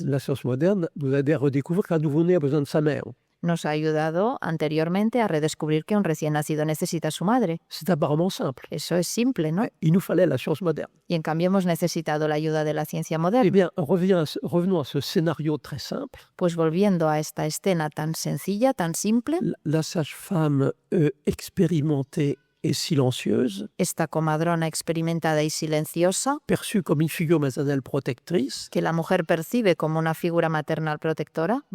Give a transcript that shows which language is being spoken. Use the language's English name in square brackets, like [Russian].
[French] La science moderne nous a aidé à redécouvrir qu'un nouveau-né a besoin de sa mère. [Spanish] Nos ha ayudado anteriormente a redescubrir que un recién nacido necesita a su madre. [French] C'est apparemment simple. [Spanish] Eso es simple, ¿no? [French] Il nous fallait la science moderne. [Spanish] Y en cambio hemos necesitado la ayuda de la ciencia Eh moderna. [French] bien, revenons à ce scénario très simple. [Spanish] Pues volviendo a esta escena tan sencilla, tan simple, [French] La sage-femme expérimentée et silencieuse, [Spanish] esta comadrona experimentada y silenciosa, [French] perçue comme une figure maternelle protectrice, [Spanish] que la mujer percibe como una figura maternal protectora,